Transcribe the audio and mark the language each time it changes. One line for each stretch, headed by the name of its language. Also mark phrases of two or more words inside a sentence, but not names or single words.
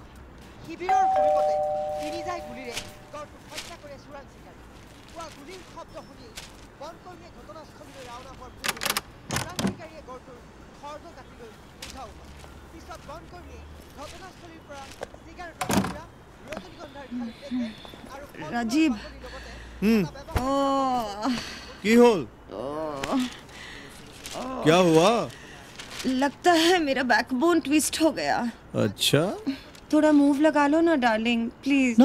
Assamese: শিবিৰৰ সমীপতে তিনিজাই গুলীৰে গড়টোক হত্যা কৰে চোৰাং চিকাৰী। পুৱা গুলীৰ শব্দ শুনি বনকৰ্মীয়ে ঘটনাস্থলীলৈ ৰাওনা হোৱাৰ পূৰ্বে চোৰাং চিকাৰীয়ে গড়টোৰ খৰ্গ কাটি লৈ উঠাও হয়। পিছত বনকৰ্মীয়ে ঘটনাস্থলীৰ পৰা চিগাৰেটৰ টুকুৰা,
Hindi: राजीव,
Assamese: কি হ'ল?
Hindi: क्या हुआ? लगता है मेरा
English: backbone twist
Hindi: हो गया। अच्छा, थोड़ा मूव लगा लो ना
English: darling, please.